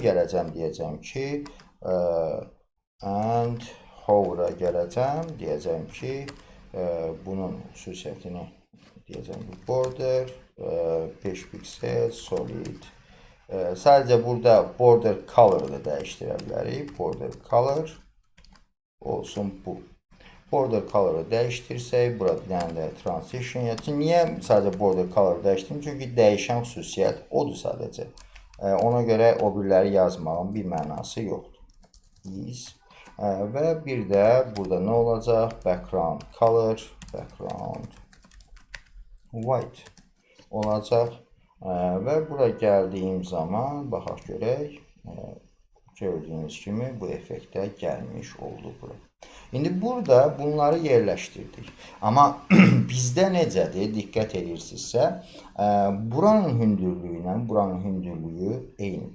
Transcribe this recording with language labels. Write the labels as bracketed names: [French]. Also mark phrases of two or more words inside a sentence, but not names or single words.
[Azerbaijani] Gələcəm, deyəcəm ki, [English] and hover'a [Azerbaijani] gələcəm, deyəcəm ki, bunun xüsusiyyətini deyəcəm ki, border 5 piksel solid. Sadəcə burada [English] border color'ı [Azerbaijani] da dəyişdirə bilərik. [English] Border color [Azerbaijani] olsun bu. [English] Border color'ı [Azerbaijani] dəyişdirsək, burada bir dənə də transition yapacağım. Niyə sadəcə [English] border color'ı [Azerbaijani] dəyişdirdim? Çünki dəyişən xüsusiyyət odur sadəcə. Ona görə o birləri yazmağın bir mənası yoxdur. Is. Və bir də burada nə olacaq? [English] Background color, background white olacaq. [Azerbaijani] Və bura gəldiyim zaman baxaq görək. Gördüyünüz kimi bu effektə gəlmiş oldu bura. İndi burada bunları yerləşdirdik. Amma bizdə necədir? Diqqət edirsinizsə, buranın hündürlüyü ilə buranın hündürlüyü eyni.